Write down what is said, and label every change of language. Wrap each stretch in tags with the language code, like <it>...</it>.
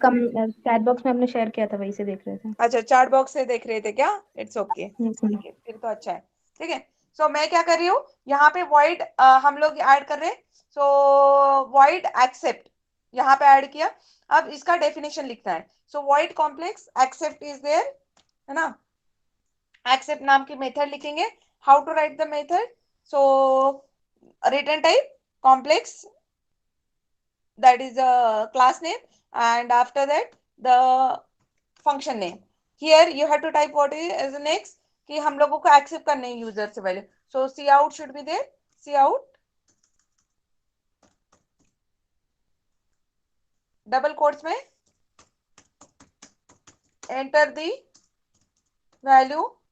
<hi>कम chat box में आपने share किया था, वही से देख रहे थे। अच्छा, चार्ट बॉक्स से देख रहे थे क्या, इट्स ओके, यस मैम। ठीक है, फिर तो अच्छा है, ठीक है। सो मैं क्या कर रही हूँ यहाँ पे, void हम लोग ऐड कर रहे हैं। सो void accept यहाँ पे ऐड किया। अब इसका डेफिनेशन लिखना है।</hi> <en>so void complex accept is there,</en> <hi>है ना। accept नाम की मेथड लिखेंगे।</hi> <en>How to write the method, so return type complex, that is a class name, and after that the function name। here you have to type what is as the next,</en> <hi>कि हम लोगों को accept करने हैं user से value.</hi> <en>so cout should be there, cout</en> <hi>double quotes में</hi> <en>enter the value</en>